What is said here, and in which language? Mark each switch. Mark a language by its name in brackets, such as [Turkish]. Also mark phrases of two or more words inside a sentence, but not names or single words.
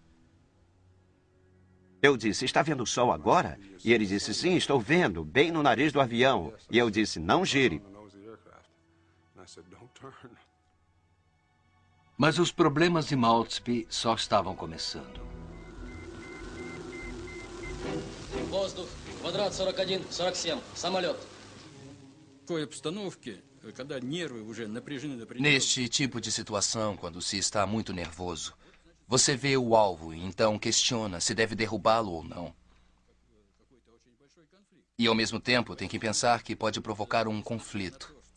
[Portuguese] Eu disse, está vendo o sol agora? E ele disse, sim, estou vendo, bem no nariz do avião. E eu disse, não gire. Mas os problemas de Maltsby só estavam começando. [Russian] Воздух, квадрат 41, 47, самолет. [Portuguese] Neste tipo de situação, quando se está muito nervoso, você vê o alvo e então questiona se deve derrubá-lo ou não. E ao mesmo tempo tem que pensar que pode provocar um conflito.